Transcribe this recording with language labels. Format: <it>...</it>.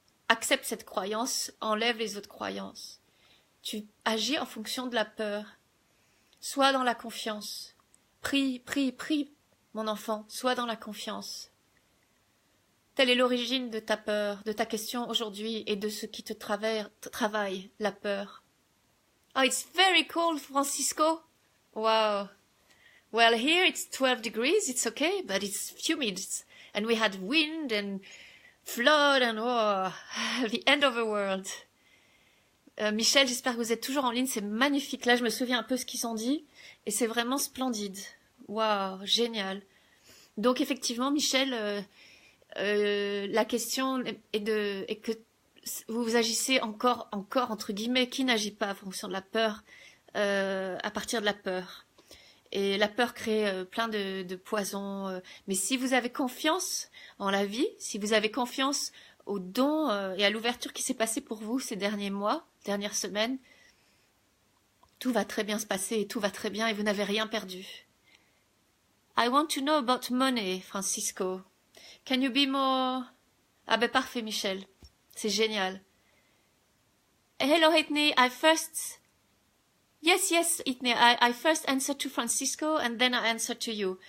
<fr>accepte cette croyance, enlève les autres croyances. Tu agis en fonction de la peur. Sois dans la confiance. Prie, prie, prie, mon enfant, sois dans la confiance. Telle est l'origine de ta peur, de ta question aujourd'hui et de ce qui te travaille, la peur.</fr> <en>Oh, it's very cold, Francisco. Wow. Well, here it's 12 degrees, it's okay, but it's humid. And we had wind and flood and the end of the world.</en> <fr>Michel, j'espère que vous êtes toujours en ligne, c'est magnifique. Là, je me souviens un peu ce qu'ils ont dit et c'est vraiment splendide. Waouh, génial. Donc, effectivement, Michel, la question est que vous agissez encore, entre guillemets, qui n'agit pas en fonction de la peur, à partir de la peur. Et la peur crée plein de poisons. Mais si vous avez confiance en la vie, si vous avez confiance au don et à l'ouverture qui s'est passée pour vous ces derniers mois, dernières semaines, tout va très bien se passer et tout va très bien et vous n'avez rien perdu.</fr> <en>I want to know about money, Francisco. Can you be more...</en> <fr>Ah ben parfait,</fr> <en>Michel.</en> <fr>C'est génial.</fr> <en>Hello, Whitney. Yes, Whitney. I first answered to Francisco and then I answered to you.</en>